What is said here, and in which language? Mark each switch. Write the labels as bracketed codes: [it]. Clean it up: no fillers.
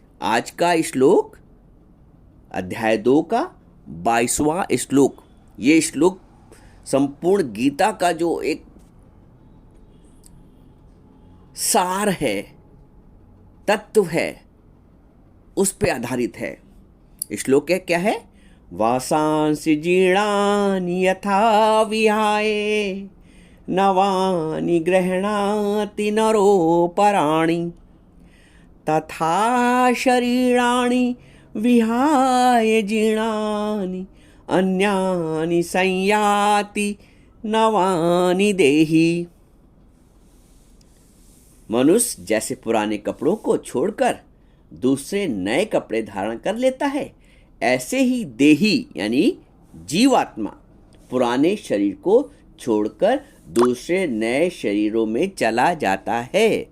[hi] आज का श्लोक अध्याय 2 का 22वां श्लोक, ये श्लोक संपूर्ण गीता का जो एक सार है, तत्व है, उस पे आधारित है। श्लोक क्या है? [sa] वासांसि जीर्णानि यथा विहाय नवानि गृह्णाति नरोपराणि तथा शरीराणि विहाय जीर्णानि अन्यानि संयाति नवानि देहि। [hi] मनुष्य जैसे पुराने कपड़ों को छोड़कर दूसरे नए कपड़े धारण कर लेता है, ऐसे ही देही यानी जीवात्मा पुराने शरीर को छोड़कर दूसरे नए शरीरों में चला जाता है।